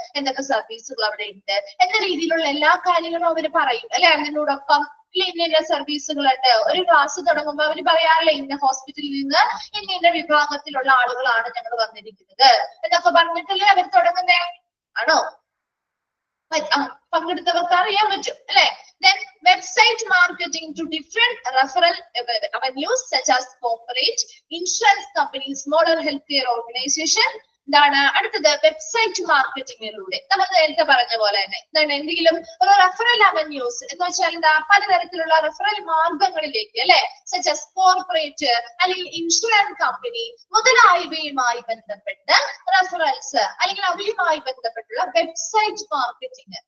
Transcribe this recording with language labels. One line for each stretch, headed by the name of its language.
Malayalam: എന്തൊക്കെ സർവീസുകൾ അവിടെ ഉണ്ട് എന്ന രീതിയിലുള്ള എല്ലാ കാര്യങ്ങളും അവര് പറയും അല്ലെ? അതിനോടൊപ്പം ഇന്ന സർവീസുകളുണ്ട്. ഒരു ക്ലാസ് തുടങ്ങുമ്പോൾ അവർ പറയാറില്ല ഇന്ന ഹോസ്പിറ്റലിൽ നിന്ന് ഇന്ന വിഭാഗത്തിലുള്ള ആളുകളാണ് ഞങ്ങൾ വന്നിരിക്കുന്നത് എന്നൊക്കെ പറഞ്ഞിട്ടല്ലേ അവർ തുടങ്ങുന്നേ? ആണോ? പങ്കെടുത്തവർക്ക് അറിയാൻ പറ്റും അല്ലെ?
English: Then website marketing to different referral avenues such as corporate, insurance companies, smaller healthcare organization.
Malayalam: എന്താണ് അടുത്തത്? വെബ്സൈറ്റ് മാർക്കറ്റിംഗിലൂടെ നമ്മൾ നേരത്തെ പറഞ്ഞ പോലെ തന്നെ എന്താണ് എന്തെങ്കിലും ഒരു റെഫറൽ അവന്യൂസ് എന്ന് വെച്ചാൽ എന്താ? പലതരത്തിലുള്ള റെഫറൽ മാർഗങ്ങളിലേക്ക് അല്ലെ? സച്ച് ആസ് കോർപ്പറേറ്റ് അല്ലെങ്കിൽ ഇൻഷുറൻസ് കമ്പനി മുതലായവയുമായി ബന്ധപ്പെട്ട് റെഫറൽസ് അല്ലെങ്കിൽ അവയുമായി ബന്ധപ്പെട്ടുള്ള വെബ്സൈറ്റ് മാർക്കറ്റിംഗ്.